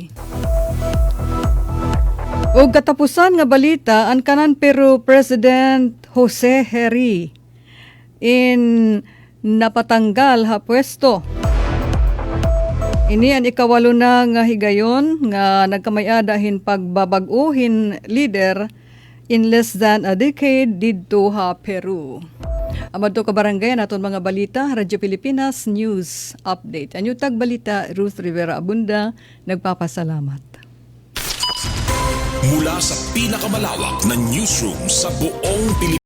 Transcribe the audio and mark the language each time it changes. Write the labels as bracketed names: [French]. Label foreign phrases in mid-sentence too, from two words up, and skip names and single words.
[Waray] O katapusan nga balita ang kanan Peru President Jose Heri napatanggal ha pwesto. Ini ang ikawalo na nga higayon nga nagkamayadahin pagbabag-uhin [English] leader in less than a decade [Waray] didto ha Peru. Amad to kabarangay naton mga balita, Radyo Pilipinas News Update. Anyo tag balita, Ruth Rivera Abunda, nagpapasalamat. [Filipino] Mula sa pinakamalawak na newsroom sa buong Pilipinas.